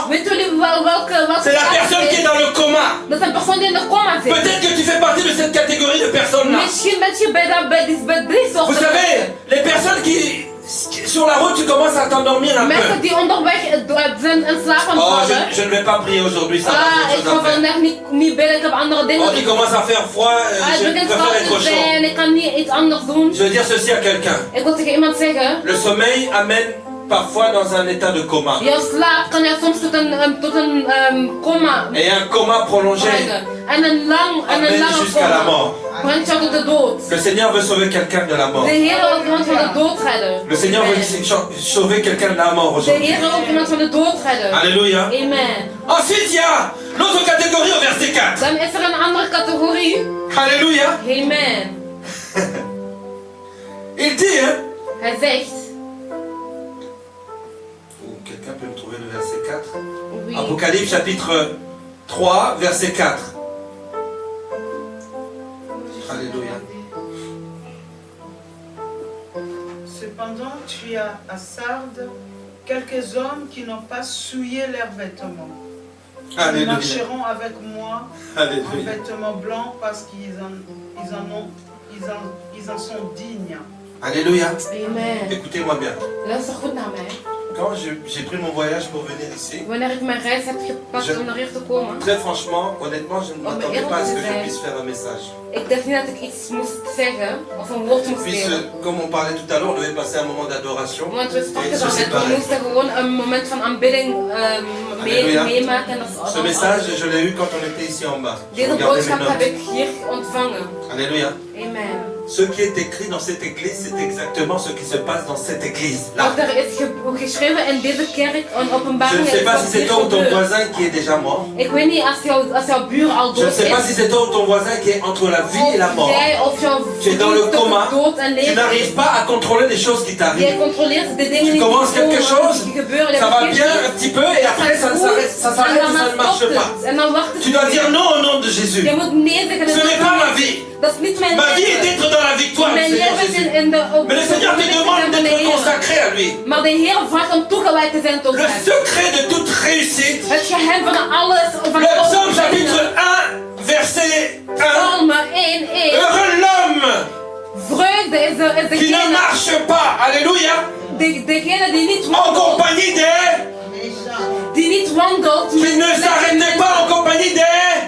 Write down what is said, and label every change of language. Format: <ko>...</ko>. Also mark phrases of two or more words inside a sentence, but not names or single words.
<nl>Weet jullie welke</nl> <fr>C'est la personne qui est dans le coma.</fr> <nl>Dat is een persoon die in de coma zit.</nl> <fr>Peut-être que tu fais partie de cette catégorie de personnes-là.</fr> <nl>Misschien ben je bij die soort.</nl> <fr>Vous savez, les personnes qui, sur la route, tu commences à t'endormir un</fr> <nl>Mensen</nl> <fr>peu.</fr> <nl>die onderweg zijn in slaap aan het</nl> <fr>Oh,</fr> <nl>vallen.</nl> <fr>je ne vais pas prier aujourd'hui, ça va, j'ai</fr> <nl>Ik</nl> <fr>autre</fr> <nl>ga</nl> <fr>chose à faire.</fr> <nl>vandaag niet bidden, ik heb andere dingen</nl> <fr>Oh,</fr> <nl>te</nl> <fr>il</fr> <nl>doen.</nl> <fr>commence à faire froid,</fr> <nl>Het</nl> <fr>je</fr> <nl>begint</nl> <fr>préfère</fr> <nl>koud</nl> <fr>être</fr> <nl>te</nl> <fr>au chaud.</fr> <nl>zijn, ik kan niet iets anders doen.</nl> <fr>Je veux dire ceci à quelqu'un.</fr> <nl>Ik wil tegen iemand zeggen,</nl> <fr>Le sommeil amène parfois dans un état de coma.</fr> <nl>jouw slaap kan jou soms tot een coma</nl> <fr>Et un coma prolongé</fr> <nl>brengen. En een</nl> <fr>amène</fr> <nl>lange</nl> <fr>jusqu'à la</fr> <nl>coma</nl> <fr>mort.</fr> <nl>brengt jou tot de dood.</nl> <fr>Le Seigneur veut sauver quelqu'un de la</fr> <nl>De</nl> <fr>mort.</fr> <nl>Heer wil iemand van de dood redden.</nl> <fr>Le Seigneur veut sauver quelqu'un de la mort</fr> <nl>De</nl> <fr>aujourd'hui.</fr> <nl>Heer wil iemand van de dood redden.</nl> <fr>Alléluia. Amen. Ensuite, il y a l'autre catégorie au verset 4.</fr> <nl>Dan is er een andere categorie.</nl> <fr>Alléluia. Amen. Il dit, hein.</fr> <nl>Hij zegt,</nl> <fr>Quelqu'un peut me trouver le verset 4? oui. Apocalypse chapitre 3, verset 4. Alléluia. Cependant, tu as à Sardes quelques hommes qui n'ont pas souillé leurs vêtements. Ils Alléluia. marcheront avec moi en Alléluia. vêtements blancs parce qu'ils en sont dignes. Alléluia. Amen. Écoutez-moi bien.</fr> <nl>Luister goed naar mij.</nl> <fr>Quand j'ai pris mon voyage pour venir ici,</fr> <nl>Wanneer ik mijn reis heb gepakt om naar hier te komen,</nl> <fr>très franchement, honnêtement, je ne m'attendais pas à ce que je puisse faire un message.</fr> <nl>ik dacht niet dat ik iets moest zeggen of een woord moest</nl> <fr>Puisque,</fr> <nl>delen.</nl> <fr>comme on parlait tout à l'heure, on devait passer un moment d'adoration.</fr> <nl>Want we</nl> <fr>Et</fr> <nl>spraken</nl> <fr>se</fr> <nl>dan net, we</nl> <fr>séparer.</fr> <nl>moesten gewoon een moment van aanbidding</nl> <fr>Alléluia.</fr> <nl>meemaken. En dat is</nl> <fr>Ce message, je l'ai eu quand on était ici en bas. Je</fr> <nl>Deze</nl> <fr>regardais mes</fr> <nl>boodschap heb</nl> <fr>notes.</fr> <nl>ik hier ontvangen.</nl> <fr>Alléluia. Amen. Ce qui est écrit dans cette église, c'est exactement ce qui se passe dans cette église. Là.</fr> <nl>Wat er is geschreven in deze kerk, een</nl> <fr>Je</fr> <nl>openbaring,</nl> <fr>ne sais</fr> <nl>is</nl> <fr>pas</fr> <nl>wat</nl> <fr>si c'est</fr> <nl>hier</nl> <fr>toi ou ton</fr> <nl>gebeurt.</nl> <fr>voisin qui est déjà mort.</fr> <nl>Ik weet niet als jouw buur al</nl> <fr>Je ne</fr> <nl>dood</nl> <fr>sais pas</fr> <nl>is.</nl> <fr>si c'est toi ou ton voisin qui est entre la vie et la mort.</fr> <nl>Jij of jouw</nl> <fr>Tu es dans le</fr> <nl>vriend</nl> <fr>coma.</fr> <nl>tussen dood en</nl> <fr>Tu</fr> <nl>leven</nl> <fr>n'arrives</fr> <nl>is.</nl> <fr>pas à contrôler les choses qui</fr> <nl>Jij</nl> <fr>t'arrivent.</fr> <nl>controleert de dingen</nl> <fr>Tu</fr> <nl>die</nl> <fr>commences quelque chose,</fr> <nl>die gebeuren.</nl> <fr>ça va bien un petit peu et après ça s'arrête et ça ne marche pas.</fr> <nl>En dan wacht het.</nl> <fr>Tu dois dire non au nom de Jésus.</fr> <nl>Je moet nee zeggen.</nl> <fr>Ce n'est pas ma vie.</fr> <nl>Dat is niet mijn</nl> <fr>Ma vie est</fr> <nl>leven.</nl> <fr>d'être dans la victoire du</fr> <nl>Mijn</nl> <fr>Seigneur</fr> <nl>leven is</nl> <fr>Jésus.</fr> <nl>in de</nl> <fr>Mais le Seigneur te demande d'être consacré à lui.</fr> <nl>Maar de Heer vraagt om toegewijd te zijn tot</nl> <fr>Le</fr> <nl>hem.</nl> <fr>secret de toute réussite.</fr> <nl>Het geheim van alles. Van</nl> <fr>Le</fr> <nl>alles</nl> <fr>psaume</fr> <nl>te</nl> <fr>chapitre</fr> <nl>vinden.</nl> <fr>1, verset 1.</fr> <nl>Psalmen 1:1.</nl> <fr>Heureux l'homme</fr> <nl>Vreugde is</nl> <fr>qui ne</fr> <nl>degene,</nl> <fr>marche pas, alléluia,</fr> <nl>degene die niet</nl> <fr>en</fr> <nl>wandelt,</nl> <fr>compagnie des...</fr> <nl>die die niet wandelt</nl> <fr>qui ne</fr> <nl>met</nl> <fr>s'arrête pas en compagnie des...</fr>